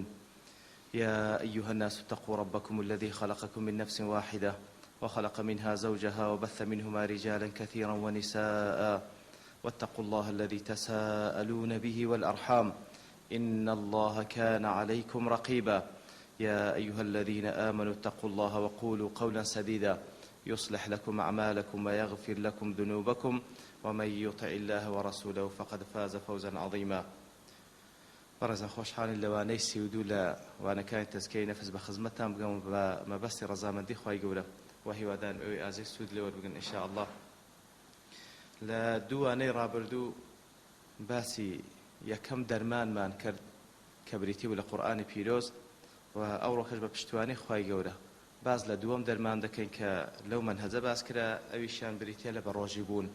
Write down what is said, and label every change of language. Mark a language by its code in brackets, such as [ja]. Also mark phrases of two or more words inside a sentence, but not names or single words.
[ar] يا أيها الناس اتقوا ربكم الذي خلقكم من نفس واحدة وخلق منها زوجها وبث منهما رجالا كثيرا ونساء، واتقوا الله الذي تساءلون به والأرحام إن الله كان عليكم رقيبا. يا أيها الذين آمنوا اتقوا الله وقولوا قولا سديدا يصلح لكم أعمالكم ويغفر لكم ذنوبكم، ومن يطع الله ورسوله فقد فاز فوزا عظيما. [ckb] بەڕێزان خۆشحاڵین لەوانەی سیودوو لە وانەکانی تەزکیەی نەفس بە خزمەتتان بگەم بە مەبەستی ڕەزامەندی خوای گەورە و هیوادان ئەوەی ئازای سوود لێوە بگن [ar] ئینشاء الله. [ckb] لە دووانەی ڕابردوو باسی یەکەم دەرمانمان کرد کە بریتی بوو لە قورئانی پیرۆز، و ئەو ڕۆکەش بە پشتیوانی خوای گەورە باز لە دووەم دەرمان دەکەین کە لەو منهەجە باس کرا، ئەویشیان بریتە لە بەڕۆژی بوون.